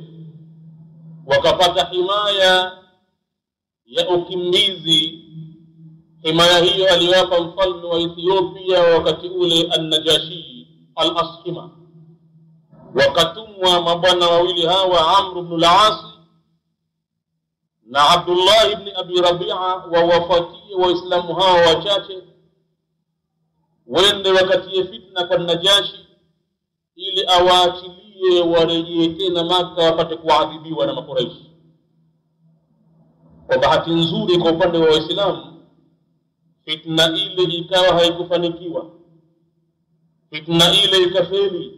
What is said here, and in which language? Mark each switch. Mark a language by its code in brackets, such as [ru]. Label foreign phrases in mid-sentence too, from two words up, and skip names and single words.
[sw] Wakapata himaya ya ukimbizi. Himaya hiyo aliwapa mfalme wa Ethiopia wakati ule An-Najashi Al-Ashima. Wakatumwa mabwana wawili hawa, Amr ibn al-As na Abdullah ibn Abi Rabi'a, wawafuatie Waislamu hao wachache wende wakatie fitna kwa Najashi ili awaachilie warejee tena Makka wapate kuadhibiwa na Makuraishi. Kwa bahati nzuri kwa upande wa Waislamu, fitna ile ikawa haikufanikiwa, fitna ile ikafeli.